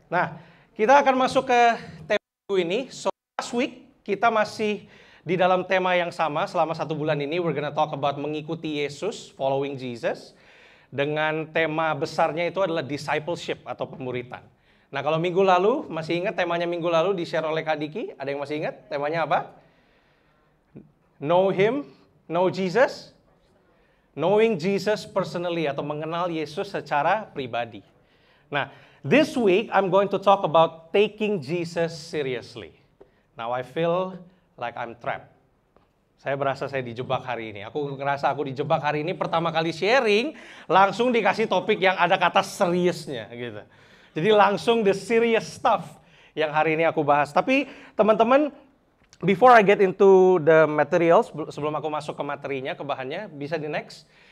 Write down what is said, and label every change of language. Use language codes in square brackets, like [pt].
[id] Nah, kita akan masuk ke tema minggu ini. [en] So last week [id] kita masih di dalam tema yang sama selama 1 bulan ini. [en] We're gonna talk about [id] mengikuti Yesus, [en] following Jesus. [id] Dengan tema besarnya itu adalah discipleship atau pemuritan. Nah, kalau minggu lalu, masih ingat temanya minggu lalu di-share oleh Kak Diki? Ada yang masih ingat? Temanya apa? [en] Know Him, know Jesus. Knowing Jesus personally [id] atau mengenal Yesus secara pribadi. [en] Nah, this week I'm going to talk about taking Jesus seriously. Now I feel like I'm trapped. [id] Saya berasa saya dijebak hari ini. Aku ngerasa aku dijebak hari ini pertama kali sharing, langsung dikasih topik yang ada kata seriusnya gitu. Jadi langsung [en] the serious stuff [id] yang hari ini aku bahas. Tapi teman-teman, [en] before I get into the materials, [id] sebelum aku masuk ke materinya, ke bahannya, bisa di next.